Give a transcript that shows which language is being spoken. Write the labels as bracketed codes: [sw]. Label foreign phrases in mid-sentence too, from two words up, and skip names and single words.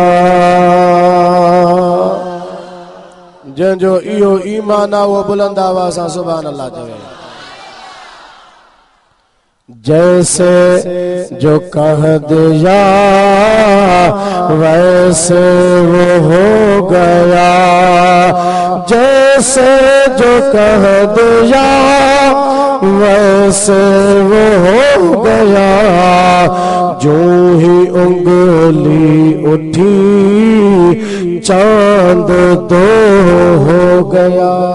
[sd] जंहिंजो इहो ईमान आहे वो बुलंद आवाज़ सां [ar] سبحان الله [sd] चवे [ur] جیسے جو کہہ دیا ویسے وہ ہو گیا جیسے جو کہہ دیا ویسے وہ ہو گیا جو ہی انگلی اٹھی چاند دو ہو گیا